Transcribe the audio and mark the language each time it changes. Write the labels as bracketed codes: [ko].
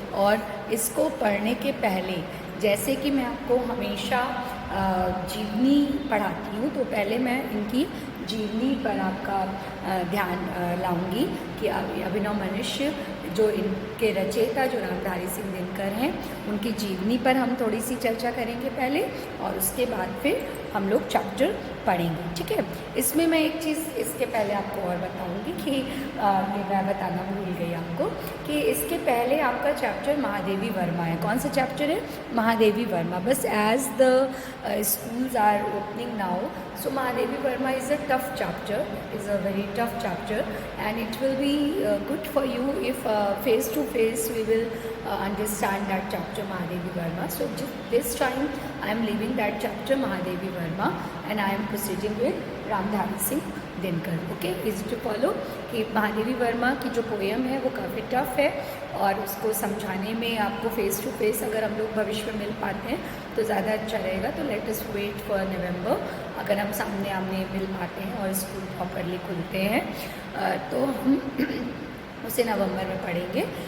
[hi] और इसको पढ़ने के पहले, जैसे कि मैं आपको हमेशा जीवनी पढ़ाती हूँ, तो पहले मैं इनकी जीवनी पर आपका ध्यान लाऊंगी कि अभिनव मनुष्य जो इनके रचयिता जो रामधारी सिंह दिनकर हैं उनकी जीवनी पर हम थोड़ी सी चर्चा करेंगे पहले, और उसके बाद फिर हम लोग चैप्टर पढ़ेंगे। ठीक है, इसमें मैं एक चीज़ इसके पहले आपको और बताऊंगी कि ये मैं बताना भूल गई आपको कि इसके पहले आपका चैप्टर महादेवी वर्मा है। कौन सा चैप्टर है? महादेवी वर्मा। [en] बस as the schools are opening now, so Mahadevi Verma is a tough chapter, is a very tough chapter, and it will be good for you if face to face we will understand that chapter Mahadevi Verma. So this time I am leaving that chapter Mahadevi Verma and I am proceeding with Ramdhari Singh Dinkar. Okay, is to follow [hi] कि महादेवी वर्मा की जो poem है वो काफ़ी tough है और उसको समझाने में आपको फेस टू फेस अगर हम लोग भविष्य में मिल पाते हैं तो ज़्यादा अच्छा रहेगा। तो [en] let us wait for November, [hi] अगर हम सामने आमने मिल पाते हैं और स्कूल प्रॉपरली खुलते हैं तो हम उसे नवंबर में पढ़ेंगे।